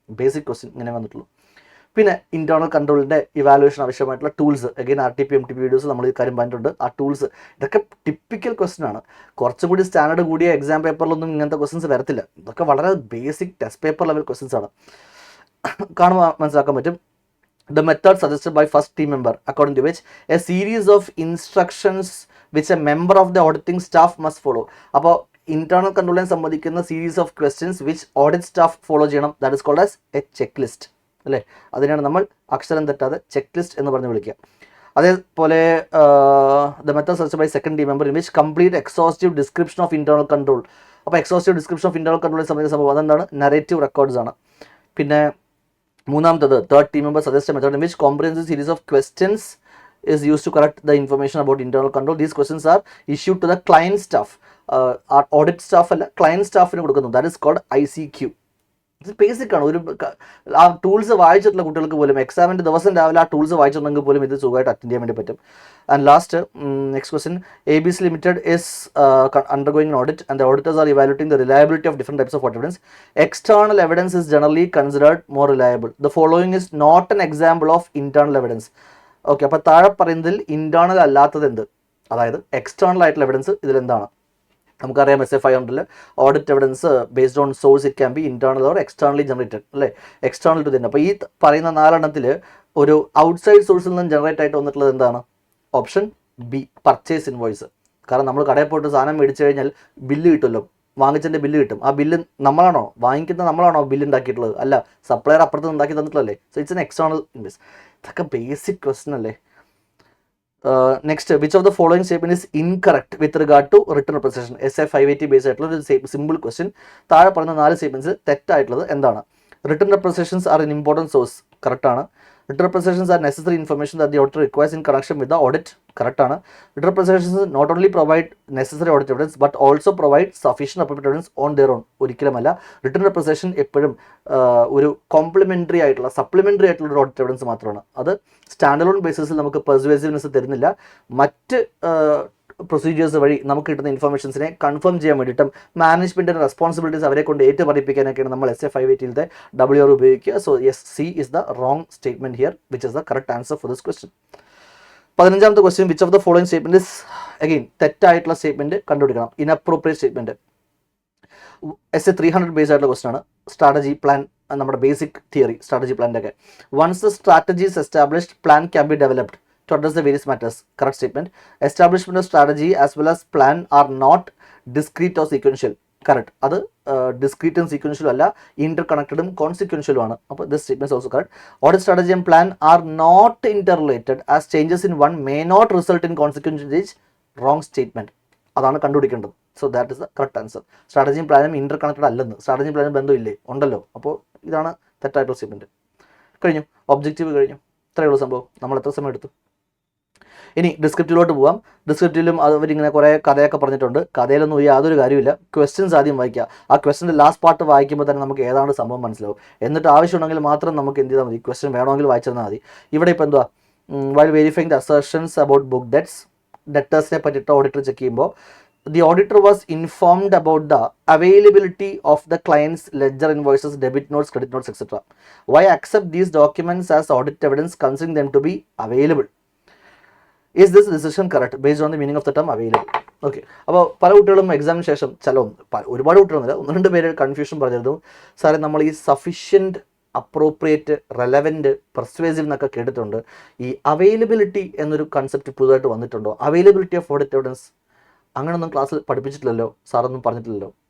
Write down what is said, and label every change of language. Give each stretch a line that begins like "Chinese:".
Malayalam: Basic question ഇങ്ങനെ വന്നിട്ടുള്ളൂ. പിന്നെ ഇന്റേണൽ കൺട്രോളിൻ്റെ ഇവാലുവേഷൻ ആവശ്യമായിട്ടുള്ള tools, again RTP MTP videos നമ്മൾ ഈ കാര്യം പറഞ്ഞിട്ടുണ്ട്. ആ ടൂൾസ് ഇതൊക്കെ ടിപ്പിക്കൽ ക്വസ്റ്റ്യൻ ആണ്. കുറച്ചും കൂടി സ്റ്റാൻഡേർഡ് കൂടിയ എക്സാം പേപ്പറിലൊന്നും ഇങ്ങനത്തെ ക്വസ്റ്റ്യൻസ് വരത്തില്ല. ഇതൊക്കെ വളരെ basic test paper level questions ആണ്. കാണുമ്പോൾ മനസ്സിലാക്കാൻ പറ്റും.
English: The method suggested by first team member, according to which a series of instructions which a member of the auditing staff must follow.
Malayalam: അപ്പോൾ ഇന്റേണൽ കൺട്രോളിനെ സംബന്ധിക്കുന്ന
English: series of questions which audit staff follow
Malayalam: ചെയ്യണം.
English: that is called as a check list
Malayalam: അല്ലേ? അതിനാണ് നമ്മൾ അക്ഷരം തെറ്റാതെ check list എന്ന് പറഞ്ഞ് വിളിക്കുക.
English: അതേപോലെ the method suggested by second team member in which complete exhaustive description of internal control.
Malayalam: അപ്പോൾ എക്സോസ്റ്റീവ് ഡിസ്ക്രിപ്ഷൻ ഓഫ് ഇന്റേണൽ കൺട്രോളിനെ സംബന്ധിച്ച സംഭവം അതെന്താണ്? നറേറ്റീവ് റെക്കോർഡ്സ് ആണ്. പിന്നെ മൂന്നാമത്തത്
English: Third team member suggest method in which comprehensive series of questions is used to correct the information about internal control. These questions are issued to the client staff. Our audit staff
Malayalam: അല്ല, client സ്റ്റാഫിന് കൊടുക്കുന്നു.
English: That is called ICQ.
Malayalam: ഇത് basic ആണ്. ഒരു ആ tools വായിച്ചിട്ടുള്ള കുട്ടികൾക്ക് പോലും എക്സാമിൻ്റെ ദിവസം രാവിലെ ആ ടൂൾസ് വായിച്ചിട്ടുണ്ടെങ്കിൽ പോലും ഇത് സുഖമായിട്ട് അറ്റൻഡ് ചെയ്യാൻ വേണ്ടി പറ്റും.
English: And last next question, ABC Limited is undergoing an audit and the auditors are evaluating the reliability of different types of evidence. External evidence is generally considered more reliable. The following is not an example of internal evidence.
Malayalam: Okay, അപ്പോൾ താഴെ പറയുന്നതിൽ internal അല്ലാത്തത് എന്ത്? അതായത് external ആയിട്ടുള്ള evidence ഇതിലെന്താണ്?
English: നമുക്കറിയാം SF500 audit evidence based on source it can be internal or externally generated അല്ലേ?
Malayalam: External to തന്നെ. അപ്പോൾ ഈ പറയുന്ന 4 ഒരു ഔട്ട്സൈഡ് സോഴ്സിൽ നിന്ന് ജനറേറ്റ് ആയിട്ട് വന്നിട്ടുള്ളത് എന്താണ്? Option B, purchase invoice. കാരണം നമ്മൾ കടയിൽ പോയിട്ട് സാധനം മേടിച്ചു കഴിഞ്ഞാൽ ബില്ല് കിട്ടുമല്ലോ, വാങ്ങിച്ചതിൻ്റെ ബില്ല് കിട്ടും. ആ ബില്ല് നമ്മളാണോ നമ്മളാണോ ബില്ല് ഉണ്ടാക്കിയിട്ടുള്ളത്? അല്ല, സപ്ലയർ അപ്പുറത്ത് ഉണ്ടാക്കി തന്നിട്ടുള്ളല്ലേ.
English: So it's an external invoice.
Malayalam: ഇതൊക്കെ ബേസിക് ക്വസ്റ്റ്യൻ അല്ലേ?
English: Next, which of the following statement is incorrect with regard to written representation?
Malayalam: SF580 based ആയിട്ടുള്ള ഒരു സിമ്പിൾ ക്വസ്റ്റ്യൻ. താഴെ പറയുന്ന 4 സ്റ്റേറ്റ്മെന്റ്സ് തെറ്റായിട്ടുള്ളത് എന്താണ്?
English: written representations are an important source,
Malayalam: correct ആണ്.
English: Written representations are necessary information that the auditor requires in connection with the audit. Correct ആണ്. Written representations not only provide necessary audit evidence but also provide sufficient appropriate evidence on their own.
Malayalam: ഒരിക്കലുമല്ല written representation എപ്പോഴും ഒരു complimentary ആയിട്ടുള്ള supplementary ആയിട്ടുള്ള ഒരു audit evidence മാത്രമാണ്. അത് stand alone ബേസിസിൽ നമുക്ക് പെർസുവേസീവ്നെസ് തരുന്നില്ല. മറ്റ് പ്രൊസീജിയേഴ്സ് വഴി നമുക്ക് കിട്ടുന്ന ഇൻഫർമേഷൻസിനെ കൺഫേം ചെയ്യാൻ വേണ്ടിയിട്ടും മാനേജ്മെൻറ്റിൻ്റെ റെസ്പോൺസിബിലിറ്റീസ് അവരെ കൊണ്ട് ഏറ്റു പറയിപ്പിക്കാനൊക്കെയാണ് നമ്മൾ SA580 WR ഉപയോഗിക്കുക.
English: So yes, C is the wrong statement here, which is the correct answer for this question. 15ാമത്തെ question, which of the following statement is again തെറ്റായിട്ടുള്ള statement കണ്ടുപിടിക്കണം. Inappropriate statement.
Malayalam: SA 300 ബേസ്ഡ് ആയിട്ടുള്ള question ആണ്. Strategy plan, നമ്മുടെ basic theory strategy പ്ലാൻ്റെ ഒക്കെ.
English: Once the strategy is established plan can be developed to address the various matters. Correct statement. Establishment of strategy as well as plan are not discrete or sequential. Correct.
Malayalam: അത്
English: discrete and sequential
Malayalam: അല്ല, interconnected ഉം consequential ആണ്.
English: അപ്പോൾ this statement is also correct. Audit strategy and plan are not interrelated as changes in one may not result in consequent change. Wrong statement.
Malayalam: അതാണ് കണ്ടുപിടിക്കേണ്ടത്.
English: So that is the correct answer.
Malayalam: സ്ട്രാറ്റജിയും പ്ലാനും interconnected അല്ലെന്ന്, സ്ട്രാറ്റജിയും പ്ലാനും ബന്ധമില്ലേ, ഉണ്ടല്ലോ. അപ്പോൾ ഇതാണ് തെറ്റായിട്ടുള്ള statement. കഴിഞ്ഞു, ഒബ്ജക്റ്റീവ് കഴിഞ്ഞു. ഇത്രയുള്ള സംഭവം. നമ്മൾ എത്ര സമയം എടുത്തു? ഇനി ഡിസ്ക്രിപ്റ്റീവിലോട്ട് പോവാം. ഡിസ്ക്രിപ്റ്റീവിലും അവരിങ്ങനെ കുറേ കഥയൊക്കെ പറഞ്ഞിട്ടുണ്ട്. കഥയിലൊന്നും യാതൊരു കാര്യമില്ല. ക്വസ്റ്റ്യൻസ് ആദ്യം വായിക്കുക. ആ ക്വസ്റ്റ്യൻ്റെ ലാസ്റ്റ് പാർട്ട് വായിക്കുമ്പോൾ തന്നെ നമുക്ക് ഏതാണ്ട് സംഭവം മനസ്സിലാവും. എന്നിട്ട് ആവശ്യമുണ്ടെങ്കിൽ മാത്രം നമുക്ക് എന്ത് ചെയ്താൽ മതി, ക്വസ്റ്റ്യൻ വേണമെങ്കിൽ വായിച്ചിരുന്നാൽ മതി. ഇവിടെ ഇപ്പോൾ എന്തുവാ,
English: while verifying the assertions about book debts,
Malayalam: ഡെറ്റേഴ്സിനെ പറ്റിയിട്ട് ഓഡിറ്റർ ചെക്ക് ചെയ്യുമ്പോൾ
English: the auditor was informed about the availability of the client's ledger invoices, debit notes, credit notes, etc. Why accept these documents as audit evidence considering them to be available? Is this decision correct based on the meaning of the term available?
Malayalam: Okay. അപ്പോൾ പല കുട്ടികളും എക്സാമിന് ശേഷം ഒരുപാട് കുട്ടികളൊന്നുമില്ല, 1-2 പേര് confusion പറഞ്ഞിരുന്നു. സാറേ, നമ്മൾ ഈ സഫിഷ്യൻറ്റ്, അപ്രോപ്രിയേറ്റ്, റെലവൻറ്റ്, പെർസ്വേസീവ് എന്നൊക്കെ കേട്ടിട്ടുണ്ട്. ഈ അവൈലബിലിറ്റി എന്നൊരു കൺസെപ്റ്റ് പുതുതായിട്ട് വന്നിട്ടുണ്ടോ? അവൈലബിലിറ്റി ഓഫ് ഓഡിറ്റ് എവിഡൻസ് അങ്ങനെയൊന്നും ക്ലാസ്സിൽ പഠിപ്പിച്ചിട്ടില്ലല്ലോ, സാറൊന്നും പറഞ്ഞിട്ടില്ലല്ലോ.